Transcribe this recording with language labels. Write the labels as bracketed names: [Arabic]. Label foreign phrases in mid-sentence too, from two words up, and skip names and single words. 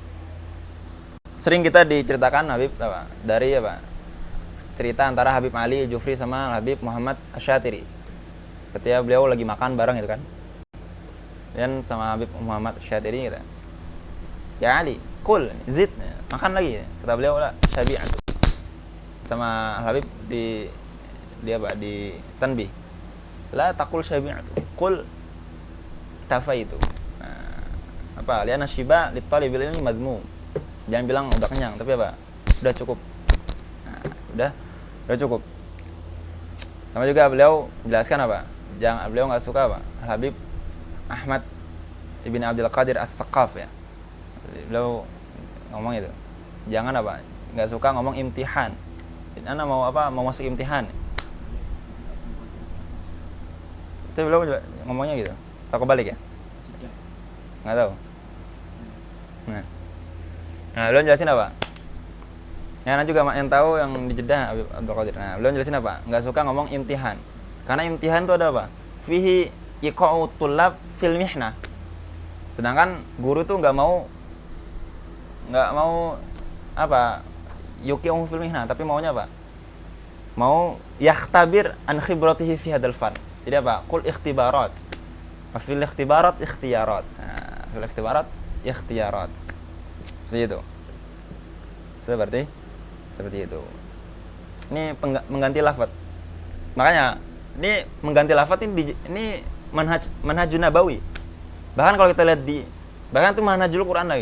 [Indonesian] Sering kita diceritakan Habib apa? Dari apa? Cerita antara Habib Ali Jufri sama Habib Muhammad Asy-Syatiri. Ketika beliau lagi makan bareng itu kan. Dan sama Habib Muhammad Asy-Syatiri gitu. [Arabic] يا علي, kul, [Indonesian] zid, makan lagi. Kata beliau lah, syabi'atu. Sama Habib di tanbih. [Arabic] لا تقل شبعت. قل اكتفيت. [Indonesian] Nah, [Arabic] لأن الشبع لطالب العلم مذموم. [Indonesian] Jangan bilang udah kenyang, tapi apa? Udah cukup. Nah, udah cukup. Sama juga beliau jelaskan apa? Beliau enggak suka apa? Habib Ahmad Ibn Abdul Qadir As-Saqaf ya. Beliau ngomong itu. Jangan apa? Enggak suka ngomong imtihan. Ana mau masuk imtihan. Itu beliau ngomongnya gitu. Tak kebalik ya? Enggak tahu. Nah, beliau jelasin apa? Yang juga yang tahu yang di Jeddah Abdul Qadir. Nah, beliau jelasin apa? Enggak suka ngomong imtihan. Karena imtihan itu ada apa? [Arabic] فيه إيقاع الطلاب في المحنة. [Indonesian] Sedangkan guru tuh enggak mau apa? [Arabic] يوقع في المحنة, [Indonesian] tapi maunya apa? Mau [Arabic] يختبر عن خبرته في هذا الفن. [Indonesian] Jadi apa? [Arabic] قل اختبارات. في الاختبارات اختيارات. Nah, في الاختبارات اختيارات. [Indonesian] Seperti itu. Seperti itu. Ini mengganti lafaz. Makanya ini mengganti lafaz ini [Arabic] منهج نبوي. [Indonesian] Bahkan kalau kita lihat bahkan itu manhajul Quran lagi.